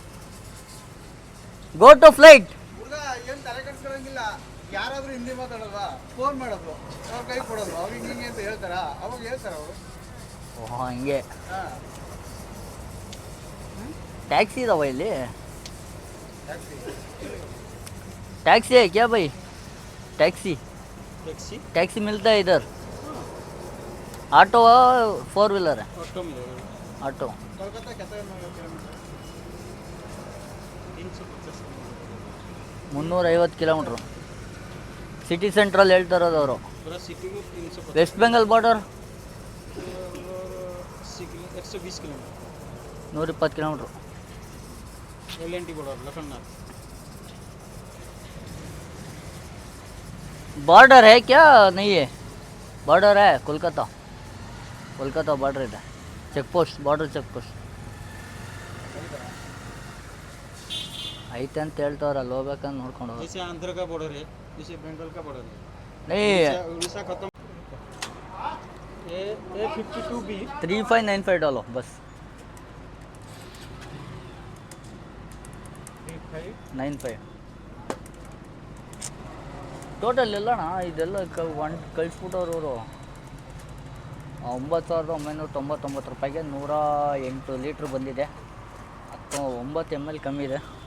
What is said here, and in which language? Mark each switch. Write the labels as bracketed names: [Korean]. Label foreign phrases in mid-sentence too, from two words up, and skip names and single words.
[English] go to flight. [Kannada] ಹುಡುಗ ಏನು ತಲೆ ಕೆಡಿಸ್ಕೊಳ್ಳೋಂಗಿಲ್ಲ. ಯಾರಾದರೂ ಹಿಂದಿ ಮಾತಾಡೋಲ್ವಾ? ಫೋನ್ ಮಾಡೋದು, ಅವ್ರ ಕೈ ಕೊಡೋದು, ಅವ್ರು ಹಿಂಗೆ ಅಂತ ಹೇಳ್ತಾರ. ಅವಾಗ ಹೇಳ್ತಾರೆ ಅವರು. ಓಹ್ ಹಂಗೆ. ಹಾಂ ಟ್ಯಾಕ್ಸಿ ಇದಾವ ಇಲ್ಲಿ? ಟ್ಯಾಕ್ಸಿ [Hindi] टैक्सी है क्या भाई? टैक्सी टैक्सी टैक्सी मिलता है इधर? ऑटो 4 व्हीलर है? ऑटो मिलेगा ऑटो. कोलकाता कितना किलोमीटर? [Kannada] 350 ಕಿಲೋಮೀಟ್ರು. [English] city central [Kannada] ಹೇಳ್ತಾ ಇರೋದು ಅವರು. [Hindi] पूरा सिटी में 350 [English] West Bengal border [Hindi] 120 किलोमीटर 120 किलोमीटर LNT बॉर्डर लखनऊ बॉर्डर है क्या नहीं है बॉर्डर है कोलकाता बॉर्डर [Kannada] ಇದೆ [English] check post border check post [Kannada] ಐತೆ ಅಂತ ಹೇಳ್ತಾವ್ರೆ ಅಲ್ಲಿ ಹೋಗ್ಬೇಕಂತ ನೋಡ್ಕೊಂಡು [Hindi] जैसे आंध्र का बॉर्डर है जैसे बंगाल का बॉर्डर है नहीं उड़ीसा खत्म ये 52B [Kannada] 3595 [Hindi] डालो बस [Kannada] 95 ಟೋಟಲ್ ಎಲ್ಲಣ್ಣ ಇದೆಲ್ಲ ಕಳಿಸ್ಬಿಟ್ಟವ್ರು ಅವರು 9,999 ರೂಪಾಯಿಗೆ 108 ಲೀಟ್ರ್ ಬಂದಿದೆ 9 ml ಕಮ್ಮಿ ಇದೆ